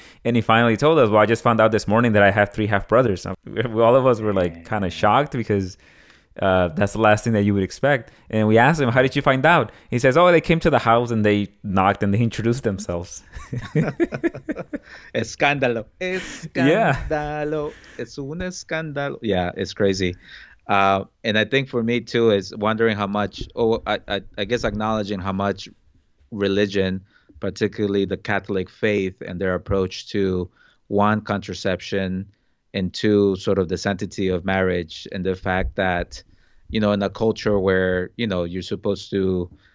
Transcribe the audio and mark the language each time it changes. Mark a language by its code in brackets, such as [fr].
[en] And he finally told us, well, I just found out this morning that I have three half brothers. All of us were like kind of shocked because that's the last thing that you would expect. And we asked him, how did you find out? He says, oh, they came to the house and they knocked and they introduced themselves. [es] escándalo, [en] Yeah. [es] escándalo, es un escándalo. [en] Yeah, it's crazy. And I think for me too is wondering how much, I guess acknowledging how much religion, particularly the Catholic faith and their approach to one, contraception, and two, sort of the sanctity of marriage, and the fact that, in a culture where, you're supposed to